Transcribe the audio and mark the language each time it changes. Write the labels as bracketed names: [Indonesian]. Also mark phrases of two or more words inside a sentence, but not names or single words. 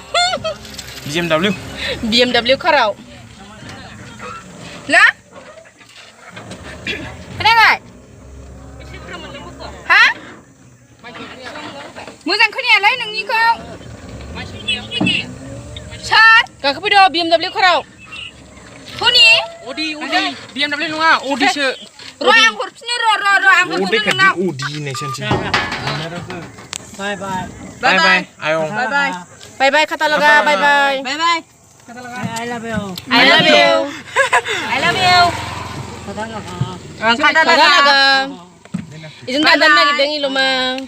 [Bodo] BMW खाराव ना खोनायाखै हा मोजां खोनायालै नोंनिखौ सार गाखोफैदो BMW खाराव खोनि अदि BMW नङा अदिसो र' आं हरफिनो र' आं हरफिनो नोंनाव अदि होननायसो बाय आयं बाय खाथा लगा बाय [English] I love you [Bodo] खाथा लगा इजों दाननो नागिरदों इल'मा